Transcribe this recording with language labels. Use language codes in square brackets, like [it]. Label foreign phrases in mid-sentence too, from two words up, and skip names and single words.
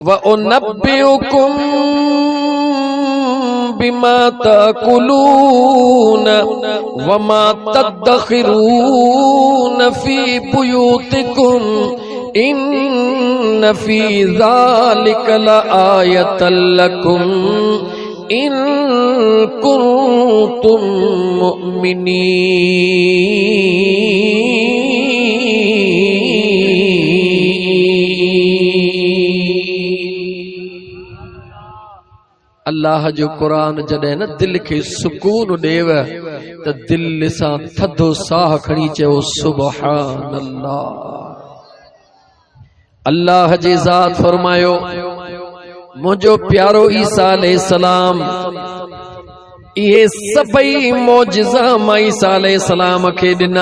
[ar] وأنبئكم بما تأكلون وما تدخرون في بيوتكم إن في ذلك لآية لكم إن كنتم مؤمنين. [sd] अल्लाह जो कुरान जॾहिं न दिल खे सुकून ॾेव त दिल सां थधो साह खणी चयो [ar] سبحان الله. [sd] अल्लाह जी ज़ात फरमायो मुझो प्यारो ईसा अलैहिस्सलाम ये सभई मौजिज़ा मां ईसा अलैहिस्सलाम खे ॾिना।